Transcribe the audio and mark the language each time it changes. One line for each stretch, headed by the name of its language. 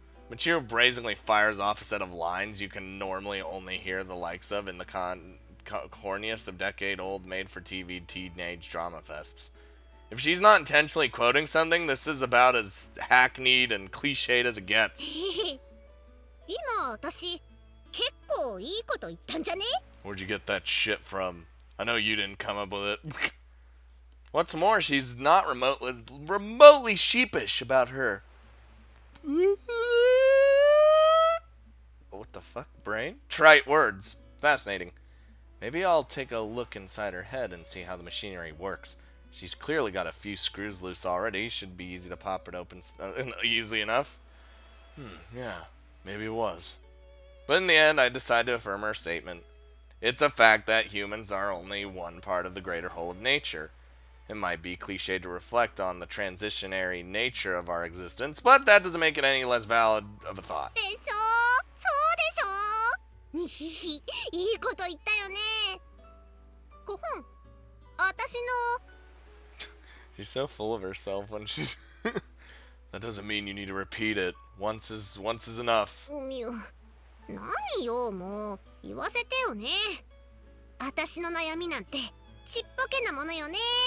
English: Michiru brazenly fires off a set of lines you can normally only hear the likes of in the corniest of decade-old made-for-TV teenage drama fests. If she's not intentionally quoting something, this is about as hackneyed and cliched as it gets.
Japanese: 今私結構いいこと言ったんじゃね?
English: Where'd you get that shit from? I know you didn't come up with it. What's more, she's not remotely sheepish about her. What the fuck, brain? Trite words. Fascinating. Maybe I'll take a look inside her head and see how the machinery works. She's clearly got a few screws loose already. Should be easy to pop it open easily enough. Yeah, maybe it was. But in the end, I decided to affirm her statement. It's a fact that humans are only one part of the greater whole of nature. It might be cliche to reflect on the transitionary nature of our existence, but that doesn't make it any less valid of a thought.
Japanese: でしょ?そうでしょ? いいこと言ったよね。ご本、私の
English: She's so full of herself when she's... That doesn't mean you need to repeat it. Once is enough.
Japanese: 何よ、もう言わせてよね。私の悩みなんてちっぽけなものよね。